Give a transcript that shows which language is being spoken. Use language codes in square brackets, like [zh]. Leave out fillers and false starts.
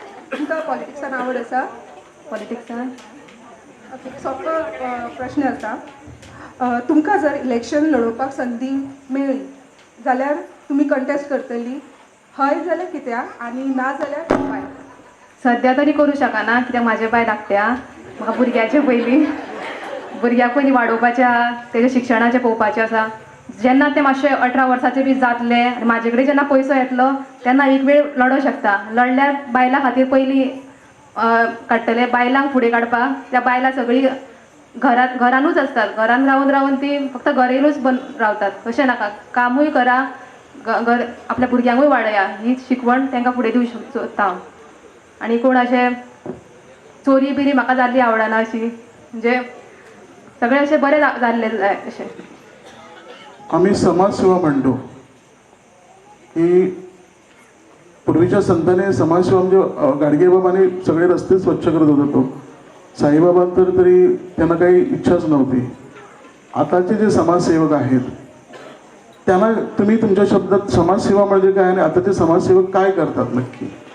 [kok] तुमकां पॉलिटिक्सान आवड आसा? पॉलिटिक्सान ओके, सोंपो प्रश्न आसा. तुमकां जर इलेक्शन लडोवपाक संदी मेळ्ळी जाल्यार तुमी कंटेस्ट करतली? हय जाल्यार कित्याक आनी ना जाल्यार काय? सध्या तरी करूं शकना, कित्याक म्हाजे बाय धाकट्या. म्हाका भुरग्याचे भुरग्याक पयलीं वाडोवपाचें आसा, तेजे शिक्षणाचें पळोवपाचें आसा. जेन्ना ते मातशे 18 वर्साचे बी जातले आनी म्हाजे कडेन जेन्ना पयसो येतलो तेन्ना एक वेळ लडों शकता. लडल्यार बायलां खातीर पयलीं काडटले, बायलांक फुडें काडपाक. त्या बायलां सगळीं घरानूच आसतात. घरान रावन रावन ती फक्त घरेनूच रावतात. तशें नाका, कामूय करा, घर आपल्या भुरग्यांकूय वाडया, ही शिकवण तांकां फुडें दिवंक सोदता हांव. आनी कोण अशें चोरी बिरी म्हाका जाल्ली आवडना अशी, म्हणजे सगळें अशें बरें जाल्लें जाय अशें. [mr] आम्ही समाजसेवा म्हणतो की पूर्वीच्या संतांनी समाजसेवा म्हणजे गाडगेबाबांनी सगळे रस्ते स्वच्छ करत होता. तो साईबाबांतर तरी त्यांना काही इच्छाच नव्हती. आताचे जे समाजसेवक आहेत त्यांना तुम्ही तुमच्या शब्दात समाजसेवा म्हणजे काय आणि आताचे समाजसेवक काय करतात नक्की?